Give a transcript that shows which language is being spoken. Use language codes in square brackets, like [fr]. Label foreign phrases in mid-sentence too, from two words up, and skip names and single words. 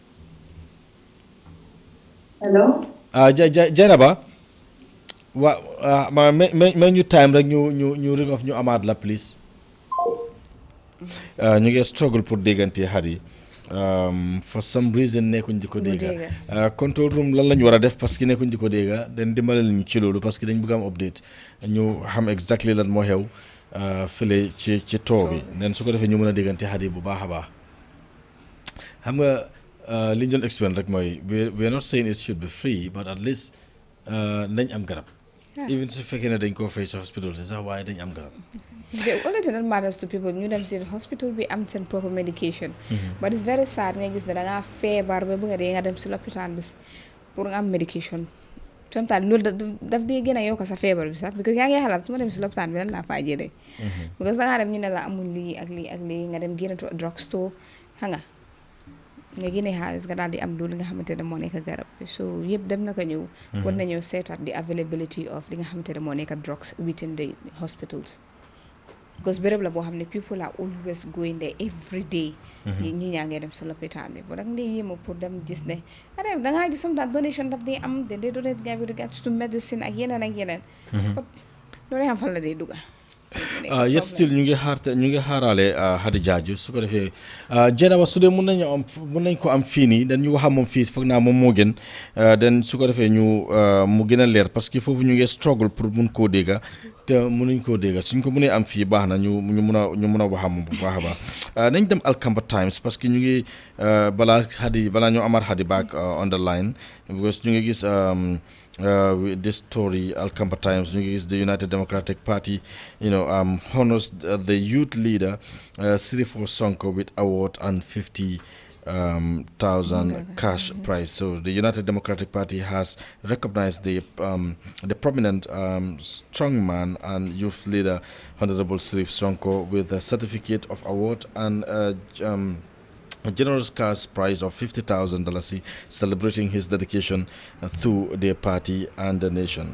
[en] hello. [wo] Jaynaba ma ñu time rek ñu [en] ring off [wo] ñu amaat la please. ñu ngi struggle pour déggante Hadi [en] for some reason [wo] nekkuñ di ko dégga [en] control room [wo] lan lañu war a def parce que nekkuñ di ko dégga dañ dimbale ñu ci loolu parce que dañ bëgg am update ñu xam exactly lan moo xew fële ci too bi nen su ko defee ñu mën a déggante Hadi bu baax a baax xam nga li ñu doon explain rek mooy [en] we are not saying it should be free but at least [wo] nañ am garab even su fekkee ne dañ koo fay sa hospital si sax waaye dañ am garab. [en] The only thing that matters to people [wo] ñu dem si hospital bi am seen proper medication. [en] But it's very sad [wo] nga gis ne da ngaa feebar ba bëgg a dee nga dem si lopitaan bi pour nga am medication. Sometimes loolu daf dee gën a yokk sa feebar bi sax because yaa ngi xalaat su ma dem si lopitaan bi lan laa faa jëlee. Because da ngaa dem ñu ne la amul lii ak lii ak lii nga dem génn [en] to a drug store [wo] xam nga génne xaalis nga daal di am loolu nga xamante ne moo nekk garab so yëpp dem na ko ñëw. war nañoo seetaat [en] the availability of [wo] li nga xamante ne moo nekk [en] drugs within the hospitals. Because [wo] béréb la boo xam ne [en] people are always going there every day. [wo] ñi ñaa ngee dem sa lopitaan bi ba da nga dee yéema pour dem gis ne da ngaa gis [en] some donation [wo] daf dee am de dee donate nga bi [en] regards to medicine [wo] ak yeneen ak yeneen. loolu xam fan la dee dugga. [en] Yes still [wo] ñu ngi xaaraale Hadi Jaaju su ko defee Jenaba su dee mun nañ ko am fii nii dañ ñu wax moom fii foog naa moom moo gën den su ko defee ñu mu gën a leer [fr] parce que [wo] foofu ñu ngi struggle pour mun koo dégga te mënuñ koo dégga suñ ko mënee am fii baax na ñu mun a wax moom bu baax a baax nañ dem Alkamba Times [fr] parce que [wo] ñu ngi balaa ñoo amaat Hadi [en] back on the line because [wo] ñu ngi gis [en] this story [wo] Alkamba Times ñu ngi gis [en] the United Democratic Party honors the youth leader Sirifo Sonko with award and 50,000 cash prize. So the United Democratic Party has recognized the prominent strongman and youth leader Honorable Sirif Sonko with a certificate of award and a generous cash prize of $50,000 celebrating his dedication to their party and the nation.